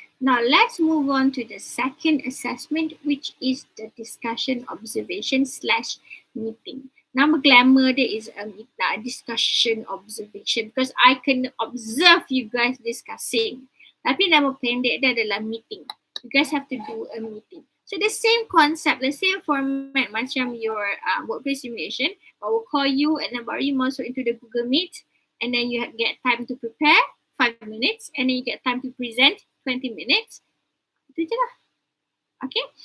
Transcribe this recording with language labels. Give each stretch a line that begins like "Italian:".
English: Now let's move on to the second assessment, which is the discussion observation / meeting.
Malay: Nama glamour dia
English: is a discussion observation because I can observe you guys discussing.
Malay: Tapi nama pendek dia adalah meeting.
English: You guys have to do a meeting. So the same concept, the same format macam your workplace simulation. I will call you and then baru you masuk into the Google Meet and then you get time to prepare 5 minutes and then you get time to present 20 minutes.
Malay: Itu je lah.
English: Okay.